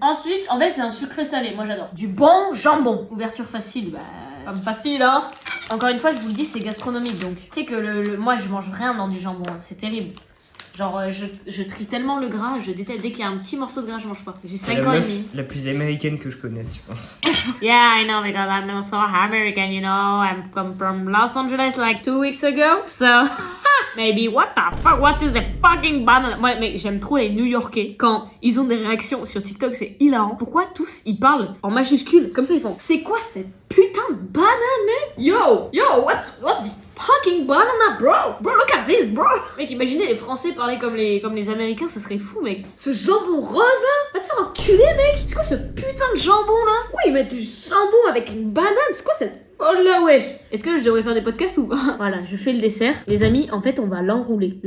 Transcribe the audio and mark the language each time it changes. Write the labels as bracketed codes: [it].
[fr] Ensuite, en fait c'est un sucré salé, moi j'adore. Du bon jambon. Ouverture facile, bah... Comme facile hein. Encore une fois, je vous le dis, c'est gastronomique donc. Tu sais que moi je mange rien dans du jambon, hein. C'est terrible. Genre, je trie tellement le gras, je déteste. Dès qu'il y a un petit morceau de gras, je mange pas. J'ai 5 ans et demi. La plus américaine que je connaisse, je pense. [en] Yeah, I know, because I'm also American, you know. I'm come from Los Angeles like 2 weeks ago. So, maybe what the fuck, what is the fucking banana? [fr] Moi, mec, j'aime trop les New-Yorkais. Quand ils ont des réactions sur TikTok, c'est hilarant. Pourquoi tous, ils parlent en majuscule? Comme ça, ils font, c'est quoi cette putain de banane, mec? [en] Yo, what's the fucking banana, bro, look at this, bro. [fr] Mec, imaginez les Français parler comme les Américains, ce serait fou, mec. Ce jambon rose là, va te faire enculer, mec. C'est quoi ce putain de jambon là? Pourquoi ils mettent du jambon avec une banane? C'est quoi cette folle là, wesh? Est-ce que je devrais faire des podcasts ou pas? Voilà, je fais le dessert. Les amis, en fait, on va l'enrouler.